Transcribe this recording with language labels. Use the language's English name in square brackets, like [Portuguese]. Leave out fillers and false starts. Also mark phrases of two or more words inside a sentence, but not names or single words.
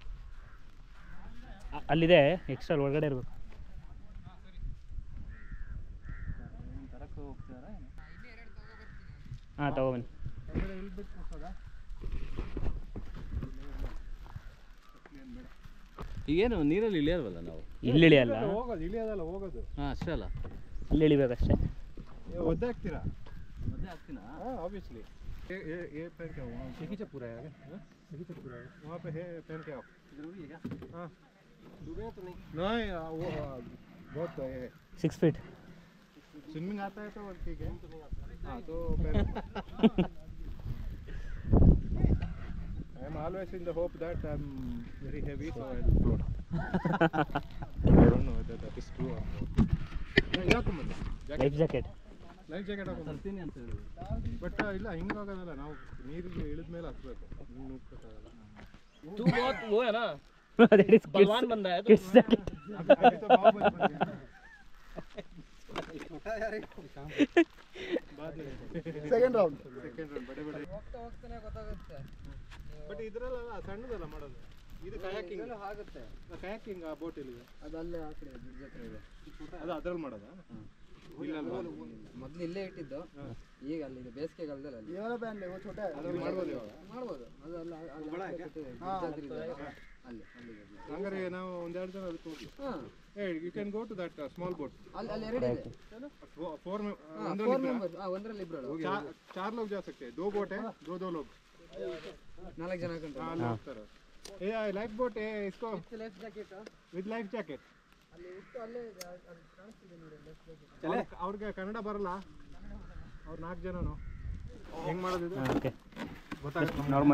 [Kannada] ಅಲ್ಲಿದೆ ಎಕ್ಸ್ಟ್ರಾ, ಒಳಗಡೆ ಇರಬೇಕು. ಹಾಂ ತಗೊಬನ್ನಿ. ಈಗೇನು ನೀರಲ್ಲಿ ಇಳಿಯೋಲ್ವಲ್ಲ ನಾವು? ಇಲ್ಲಿ ಇಳಿಯಲ್ಲ, ಹೋಗೋದು ಇಳಿಯೋದಲ್ಲ, ಹೋಗೋದು. ಹಾಂ ಅಷ್ಟೇ ಅಲ್ಲ, ಅಲ್ಲಿ ಇಳಿಬೇಕಷ್ಟೇ. ಒದ್ದೆ ಹಾಕ್ತೀರಾ? ಮದ್ದೆ ಆಗ್ತೀನಾ? [Hindi] हाँ ऑब्वियसली ये पहन के आओ, यही से पूरा है, यही से पूरा है, वहाँ पे है, पहन के आओ. जरूरी है क्या? हाँ डूबेगा तो नहीं? नहीं, वो बहुत 6 फीट स्विमिंग आता है तो ठीक है. हाँ तो पहन. [English] I am always in the hope that I am very heavy so I will float. I don't know whether that is true or not. life jacket life jacket [Kannada] ಹಾಕೊಂಡು ತರ್ತೀನಿ ಅಂತ ಹೇಳಿದ್ರು. ಬಟ್ ಇಲ್ಲ ಹಿಂಗಾಗೋದಲ್ಲ, ನಾವು ನೀರಿಗೆ ಇಳಿದ ಮೇಲೆ ಹತ್ಬೇಕು, ಹಿಂಗೆ ನುಗ್ಗಕ್ಕಾಗಲ್ಲ. [Hindi] तू बहुत वो है ना, [English] that is [Hindi] बलवान बंदा है [English] kids jacket. [Hindi] अभी तो बाहुबली बन गया. बाद में [English] second round [Kannada] ಬಡೆ ಹೋಗ್ತಾನೆ ಗೊತ್ತಾಗುತ್ತೆ. ಬಟ್ ಇದರಲ್ಲ ಸಣ್ಣದಲ್ಲ ಮಾಡೋದು, ಇದು ಕಯಾಕಿಂಗ್ ಆಗುತ್ತೆ. ಕಯಾಕಿಂಗ್ ಆ ಬೋಟ್ ಇಲ್ಲಿ ಅದು ಅಲ್ಲೇ ಆ ಕಡೆ ಬ್ರಿಡ್ಜ್ ಹತ್ರ ಇದೆ, ಅದು ಅದ್ರಲ್ಲಿ ಮಾಡೋದಾ? ಇಲ್ಲ ಮೊದಲು ಇಲ್ಲೇ ಇಟ್ಟಿದ್ದು, ಈಗ ಅಲ್ಲಿ ಬೇಸಿಗೆಗಾಲದಲ್ಲಿ ಅಲ್ಲಿ ಮಾಡ್ಬೋದು ಇವಾಗ. ಮಾಡ್ಬೋದು. ಅದು ಅಲ್ಲ ಅಲ್ಲಿ ಹಂಗಾರೆ ನಾವು ಒಂದೆರಡು ಜನ ಅದಕ್ಕೆ ಹೋಗಿ. [English] you can go to that small boat. [Kannada] ಅಲ್ಲಿ ಎರಡು ಇದೆ, 4 ಮೆಂಬರ್ಸ್. ಒಂದರಲ್ಲಿ ಇಬ್ಬರು, [Hindi] 4 लोग जा सकते हैं. 2 बोट है, 2 लोग, [Kannada] 4 ಜನ ಹಾಕೊಂಡ್ರೆ ಅಲ್ಲಿ ಹೋಗ್ತಾರೆ. ಏ [English] life boat [Kannada] इसको [English] life jacket with life jacket. [Kannada] ಅಲ್ಲಿ ಇಟ್ಟು ಅಲ್ಲೇ ಕಾಣಿಸ್ತಿದೆ ನೋಡಿ [English] life jacket. [Kannada] ಅವ್ರಿಗೆ ಕನ್ನಡ ಬರಲ್ಲ, ಅವ್ರು 4 ಜನನು. ಹೆಂಗ್ ಮಾಡೋದು ಇದು? ಓಕೆ, ಗೊತ್ತಾಗುತ್ತೆ. ನಾರ್ಮಲ್